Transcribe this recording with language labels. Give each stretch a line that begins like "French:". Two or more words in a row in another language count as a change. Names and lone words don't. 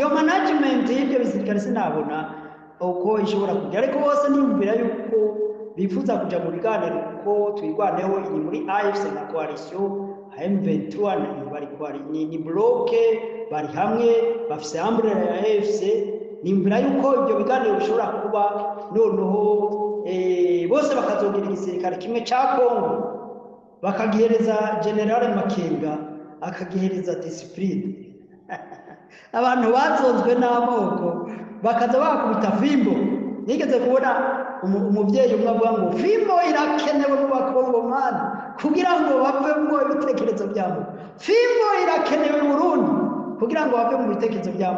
Rundi: Iyo management y'ibyo bisirikare sinabona uko ishobora kujya, ariko bose niyumvira yuko bifuza kuja mu biganiro, kuko twigwaneho iri muri AFC na coalition M23 ni bloke bari hamwe bafise umbrella ya AFC. Nimbira yuko ibyo biganiro bishobora kuba noneho bose bakazogira igisirikare kimwe ca Kongo, bakagihereza General Makenga akagihereza discipline. Abantu bazonzwe n'amoko bakaza bakubita fimbo. Nigeze kubona umuvyeyi umwe avuga ngo fimbo irakenewe mu bakongomani kugira ngo bave mu bitekerezo byabo, fimbo irakenewe mu Burundi kugira ngo bave mu bitekerezo byabo.